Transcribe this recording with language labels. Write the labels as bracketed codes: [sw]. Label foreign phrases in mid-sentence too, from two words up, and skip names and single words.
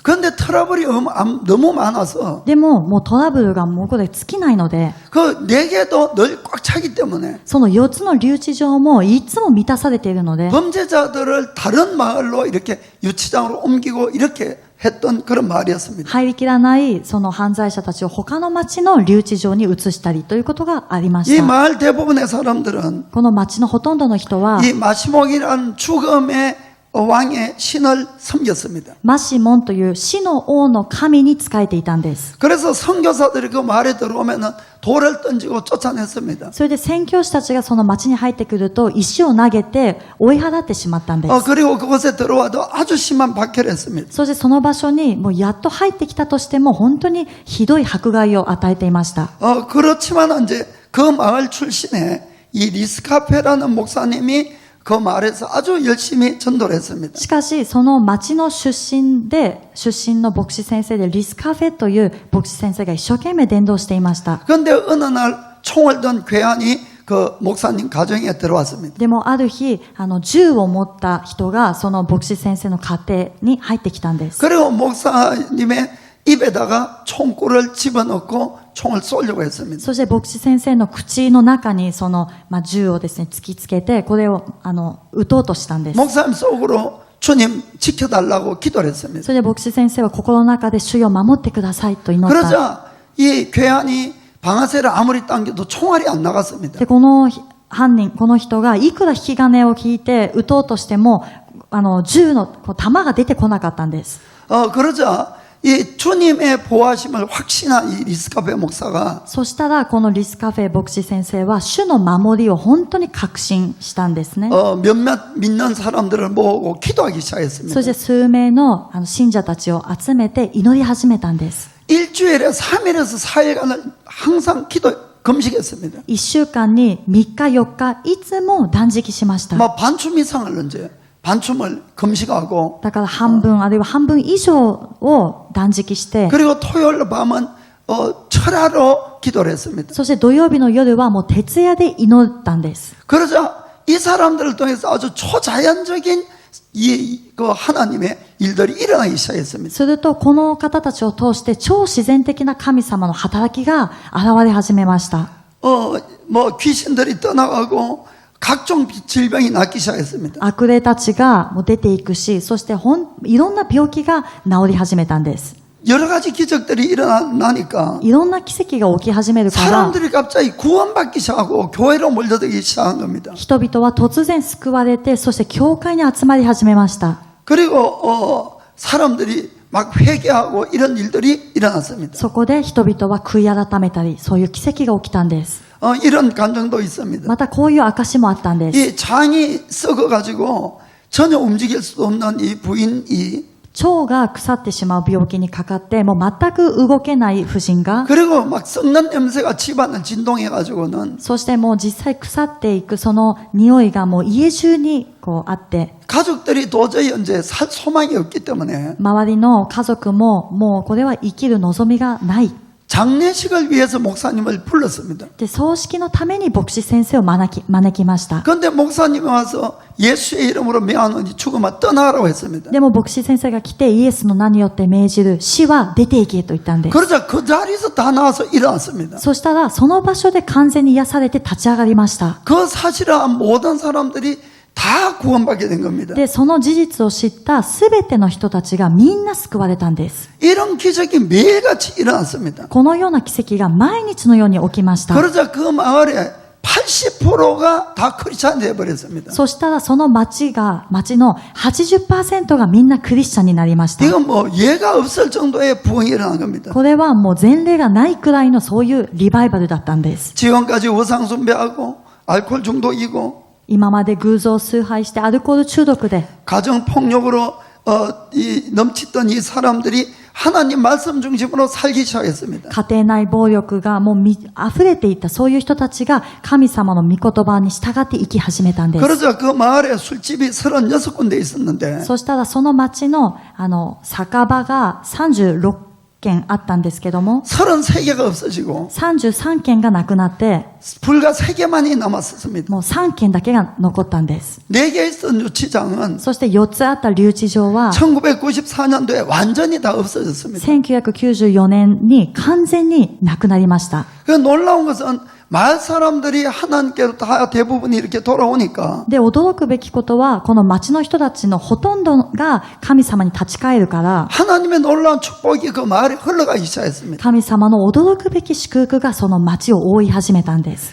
[ko] 그런데 트러블이 너무 많아서 [ja] でももうトラブルがもうこれ尽きないので、 [ko] 그 4개도 늘 꽉 차기 때문에 [ja] その4つの留置場もいつも満たされているので、 [ko] 범죄자들을 다른 마을로 이렇게 유치장으로 옮기고 이렇게 했던 그런 마을이었습니다. [ja] 入りきらないその犯罪者たちを他の町の留置場に移したりということがありまし [ko] 이 [ja] た。 [ko] 마을 대부분의 사람들은 [ja] この町のほとんどの人は [ko] 이 마시목이라는 죽음의 왕의 신을 섬겼습니다. [ja] マシモンという死の王の神に仕えていたんです。 [ko] 그래서 선교사들이 그 마을에 들어오면은 돌을 던지고 쫓아냈습니다. [ja] それで宣教師たちがその町に入ってくると石を投げて追い払ってしまったんです。 [ko] 그리고 그곳에 들어와도 아주 심한 박해를 했습니다. [ja] そしてその場所にもうやっと入ってきたとしても本当にひどい迫害を与えていました。 [ko] 그렇지만 이제 그 마을 출신에 이 리스카페라는 목사님이 그 마을에서 아주 열심히 전도를 했습니다. [ja] しかしその町の出身の牧師先生でリスカフェという牧師先生が一生懸命伝道していました。 [ko] 그런데 어느 날 총을 든 괴한이 그 목사님 가정에 들어왔습니다. [ja] でもある日銃を持った人がその牧師先生の家庭に入ってきたんです。 [ko] 그리고 목사님의 입에다가 총구를 집어넣고 총을 쏘려고 했습니다. [ja] そして牧師先生の口の中にその、銃をですね突きつけてこれを撃とうとしたんです。 [ko] 목사님 속으로 주님 지켜달라고 기도를 했습니다. [ja] それで牧師先生は心の中で主よ守ってくださいと祈った。 [ko] 그러자 이 괴한이 방아쇠를 아무리 당겨도 총알이 안 나갔습니다. [ja] でこの人がいくら引き金を引いて撃とうとしても銃の弾が出てこなかったんです。 [ko] 그러자 이 주님의 보호하심을 확신한 이 리스카페 목사가 [ja] そしたらこのリスカフェ牧師先生は主の守りを本当に確信したんですね。 [ko] 몇몇 믿는 사람들을 모으고 기도하기 시작했습니다. [ja] そして数名の信者たちを集めて祈り始めたんです。 [ko] 일주일에 3일에서 4일간을 항상 금식했습니다. [ja] 1 週間に3日4日いつも断食しました。 [ko] 반춤 이상을 이제 반춤을 금식하고 [ja] だから半分あるいは半分以上を断食して [ko] 그리고 토요일 밤은 철야로 기도를 했습니다. [ja] そして土曜日の夜はもう徹夜で祈ったんです。 [ko] 그러자 이 사람들을 통해서 아주 초자연적인 그 하나님의 일들이 일어나기 시작했습니다. [ja] するとこの方たちを通して超自然的な神様の働きが現れ始めました。 [ko] 뭐 귀신들이 떠나가고 각종 질병이 낫기 시작했습니다. [ja] 悪霊たちがもう出ていくし、そしていろんな病気が治り始めたんです。 [ko] 여러 가지 기적들이 일어나니까 [ja] いろんな奇跡が起き始めるから、 [ko] 사람들이 갑자기 구원받기 시작하고 교회로 몰려들기 시작한 겁니다. [ja] 人々は突然救われて、そして教会に集まり始めました。 [ko] 그리고 사람들이 막 회개하고 이런 일들이 일어났습니다. [ja] そこで人々は悔い改めたり、そういう奇跡が起きたんです。 [ko] 이런 감정도 있습니다. [ja] またこういう証もあったんです。 [ko] 이 장이 썩어가지고 전혀 움직일 수 없는 이 부인이 [ja] 腸が腐ってしまう病気にかかって、もう全く動けない婦人が、 [ko] 그리고 막 썩는 냄새가 집안을 진동해가지고는 [ja] そしてもう実際腐っていくその匂いがもう家中にこうあって、 [ko] 가족들이 도저히 이제 살 소망이 없기 때문에 [ja] 周りの家族ももうこれは生きる望みがない。 [ko] 장례식을 위해서 목사님을 불렀습니다. [ja] で、葬式のために牧師先生を招きました。 [ko] 그런데 목사님이 와서 예수의 이름으로 명하노니 죽으면 떠나라고 했습니다. [ja] でも牧師先生が来てイエスの名によって命じる死は出ていけと言ったんです。 [ko] 그러자 그 자리에서 다 나와서 일어났습니다. [ja] そしたらその場所で完全に癒されて立ち上がりました。 [ko] 그 사실을 한 모든 사람들이 다 구원받게 된 겁니다. [ja] で、その事実を知ったすべての人たちがみんな救われたんです。 [ko] 이런 기적이 매일같이 일어났습니다. [ja] このような奇跡が毎日のように起きました。 [ko] 그러자 그 마을에 80%가 다 크리스찬이 되어버렸습니다. [ja] そしたらその町の 80% がみんなクリスチャンになりました。 [ko] 이건 뭐 예가 없을 정도의 부흥이 일어난 겁니다. [ja] これはもう前例がないくらいのそういうリバイバルだったんです。 [ko] 지금까지 우상 숭배하고 알코올 중독이고 [ja] 今まで偶像崇拝してアルコール中毒で、 [ko] 가정 폭력으로 넘치던 이 사람들이 하나님 말씀 중심으로 살기 시작했습니다. [ja] 家庭内暴力がもう溢れていったそういう人たちが神様の御言葉に従って生き始めたんです。 [ko] 그러자 그 마을에 술집이 36군데 있었는데 [ja] そしたらその町の酒場が36軒あったんですけども、 [ko] 33개가 없어지고 [ja] 33 軒がなくなって、 [ko] 불과 3개만이 남았었습니다. [ja] もう3軒だけが残ったんです。 [ko] 4개 있던 유치장은 [ja] そして4つあった留置場は [ko] 1994년도에 완전히 다 없어졌습니다. [ja] 1994 年に完全になくなりました。 [ko] 그 놀라운 것은 마을 사람들이 하나님께로 다 대부분이 이렇게 돌아오니까 [ja] で、驚くべきことは、この町の人たちのほとんどが神様に立ち返るから、 [ko] 하나님의 놀라운 축복이 그 마을에 흘러가기 시작했습니다. [ja] 神様の驚くべき祝福がその町を覆い始めたんです。